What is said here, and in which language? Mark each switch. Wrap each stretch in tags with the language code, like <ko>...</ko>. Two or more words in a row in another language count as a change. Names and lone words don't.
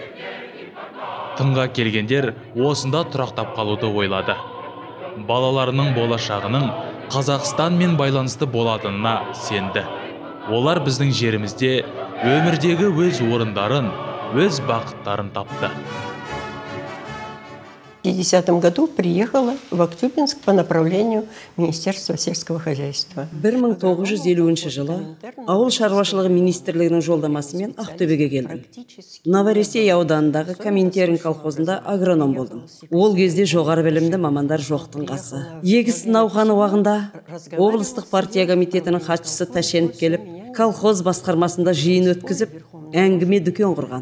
<kk>Тыңға келгендер осында тұрақтап қалуды ойлады. Балаларының болашағының Қазақстанмен байланысты болатынына сенді. Олар біздің жерімізде өмірдегі өз орындарын, өз бақыттарын тапты.</kk> <ru>В 1950 году приехала в Актюбинск по направлению Министерства сельского хозяйства.</ru> <kk>1950 жылы ауыл шаруашылығы министрлігінің жолдамасымен Ақтөбеге келдім. Новороссей ауданындағы Коминтерн колхозында агроном болдым. Ол кезде жоғары білімді мамандар жоқтың қасы. Егіс науқаны уағында облыстық партия комитетінің хатшысы Тәшенов келіп, колхоз басқармасында жиын өткізіп, әңгіме дүкен құрған.</kk>